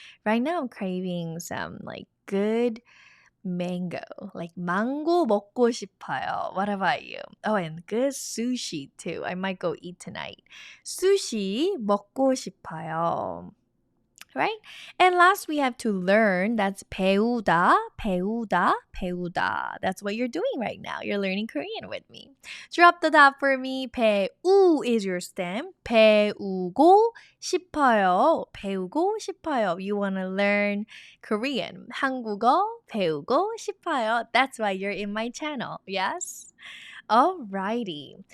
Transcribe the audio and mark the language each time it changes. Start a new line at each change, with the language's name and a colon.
English: Right now I'm craving some like good mango. Like
Korean: mango 먹고 싶어요.
English: What about you? Oh, and good sushi too. I might go eat tonight.
Korean: Sushi 먹고 싶어요.
English: Right? And last we have to learn. That's
Korean: 배우다, 배우다, 배우다.
English: That's what you're doing right now. You're learning Korean with me. Drop the dot for me. 배우 is your stem.
Korean: 배우고 싶어요. 배우고 싶어요.
English: You want to learn Korean.
Korean: 한국어 배우고 싶어요.
English: That's why you're in my channel. Yes? Alrighty.